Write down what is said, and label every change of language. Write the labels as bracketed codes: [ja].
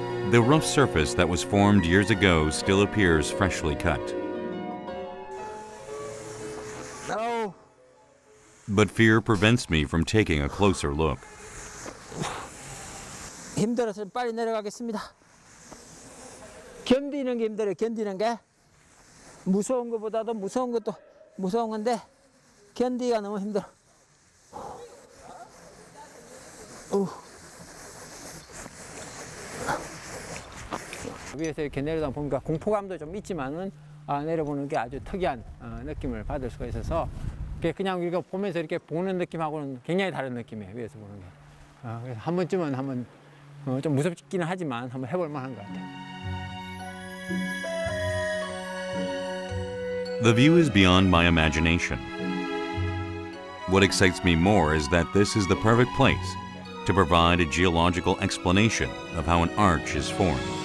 [en] The rough surface that was formed years ago still appears freshly cut. No. But fear prevents me from taking a closer look. [ko] 힘들어서 빨리 내려가겠습니다. 견디는 게 힘들어요. 견디는 게 무서운 것보다도 무서운 것도 무서운 건데 견디기가 너무 힘들어. 위에서 이렇게 내려다 보니까 공포감도 좀 있지만은 내려보는 게 아주 특이한 느낌을 받을 수가 있어서 그냥 우리가 보면서 이렇게 보는 느낌하고는 굉장히 다른 느낌이에요. 위에서 보는 게. 그래서 한 번쯤은 한번 좀 무섭기는 하지만 한번 해볼 만한 것 같아요. [en] The view is beyond my imagination. What excites me more is that this is the perfect place to provide a geological explanation of how an arch is formed.